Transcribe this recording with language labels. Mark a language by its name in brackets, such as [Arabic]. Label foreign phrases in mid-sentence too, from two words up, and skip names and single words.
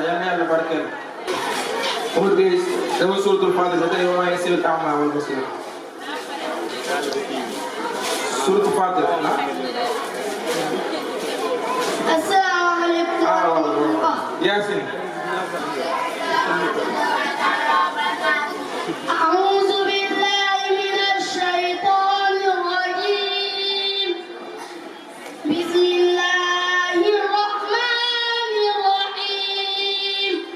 [Wolof] yàlla barkeel. Umar Gueye dama suratul Fatiha tey [Arabic] وما يستوي الأعمى والبصير. [Wolof] Suratul Fatiha ah. [Arabic] السلام عليكم ورحمة الله. Yaasin. أعوذ بالله من الشيطان الرجيم. بسم الله الرحمن الرحيم.